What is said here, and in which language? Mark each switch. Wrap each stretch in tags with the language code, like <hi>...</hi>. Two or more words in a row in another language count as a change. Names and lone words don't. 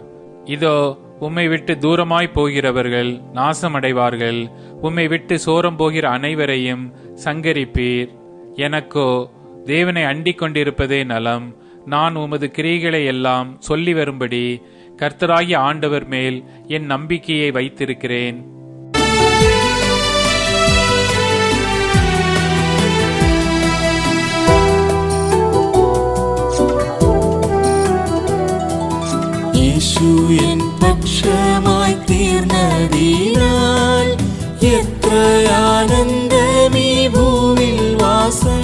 <ta>இதோ உம்மை விட்டு தூரமாய் போகிறவர்கள் நாசமடைவார்கள். உம்மை விட்டு சோரம் போகிற அனைவரையும் சங்கரிப்பீர். எனக்கோ தேவனை அண்டிக் கொண்டிருப்பதே நலம். நான் உமது கிரியைகளை எல்லாம் சொல்லி வரும்படி கர்த்தராகிய ஆண்டவர் மேல் என் நம்பிக்கையை வைத்திருக்கிறேன்.</ta> <ml>യേശു എൻ പക്ഷമായി തീർന്നതിനാൽ എത്ര ആനന്ദമീ ഭൂവിൽ വാസം.</ml>